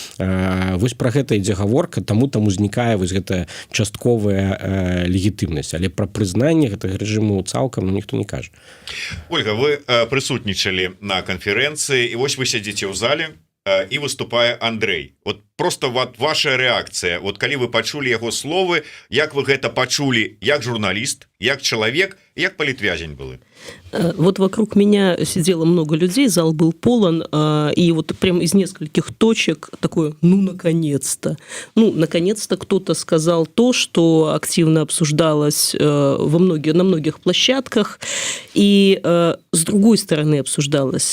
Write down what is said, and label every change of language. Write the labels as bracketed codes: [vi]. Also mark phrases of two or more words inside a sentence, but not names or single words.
[be] Вось пра гэта ідзе гаворка, таму там узнікае вось гэтая частковая легітымнасць, але пра прызнанне гэтага рэжыму цалкам ніхто не кажа. Ольга, вы прысутнічалі на канферэнцыі, і вось вы сядзіце ў зале, і выступае Андрей. Вот просто вот ваша рэакцыя, вот калі вы пачулі яго словы, як вы гэта пачулі, як журналіст, як чалавек, як палітвязень былы? [ru] Вот вокруг меня сидело много людей, зал был полон, и вот прям из нескольких точек такое: ну, наконец-то. Ну, наконец-то кто-то сказал то, что активно обсуждалось на многих площадках, и с другой стороны обсуждалось.